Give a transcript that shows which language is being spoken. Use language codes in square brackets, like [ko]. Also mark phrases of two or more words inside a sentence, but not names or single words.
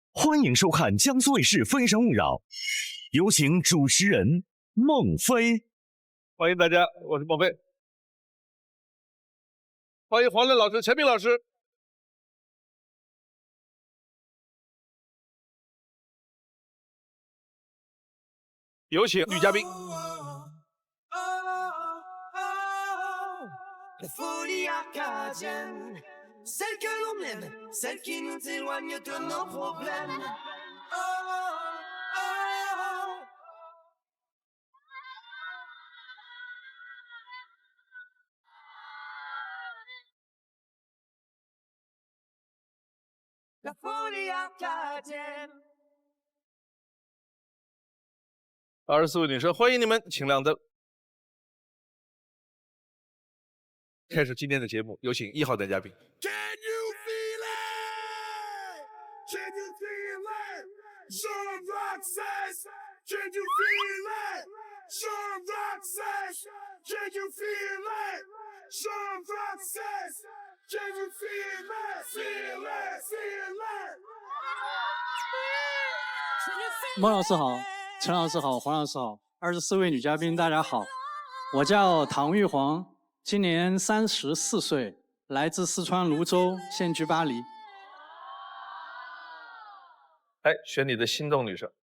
[zh] 欢迎收看江苏卫视《风声勿扰》，有请主持人孟非。欢迎大家，我是孟非。欢迎黄磊老师、钱斌老师。有请女嘉宾。 [fr] Celle que l'on aime, celle qui nous éloigne de nos problèmes. La folie acadienne. [zh] 24位女生，欢迎你们，请亮灯。开始今天的节目，有请1号男嘉宾。 [en] Can you feel it? Can you feel it? Sean Rock says, can you feel it? Sean Rock says, can you feel it? Sean Rock says, can you feel it? Feel it, feel it. [zh] 孟老师好，陈老师好，黄老师好，24位女嘉宾大家好，我叫唐玉煌。今年34岁，来自四川泸州，现居巴黎。哎，选你的心动女生。